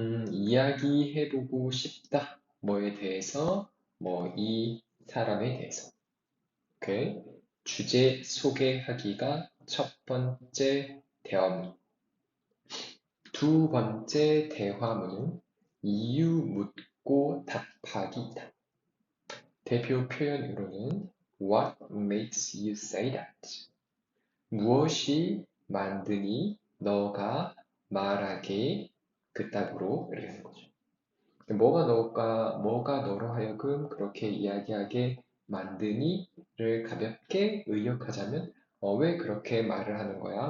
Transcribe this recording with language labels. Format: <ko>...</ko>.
<ko>이야기해보고 싶다. 뭐에 대해서, 뭐, 이 사람에 대해서. 오케이. 주제 소개하기가 첫 번째 대화문. 두 번째 대화문은 이유 묻고 답하기이다. 대표 표현으로는</ko> <en>What makes you say that?</en> <ko>무엇이 만드니 너가 말하게 그따구로 이렇게 하는 거죠. 뭐가 너로 하여금 그렇게 이야기하게 만드니를 가볍게 의역하자면, 왜 그렇게 말을 하는 거야?</ko>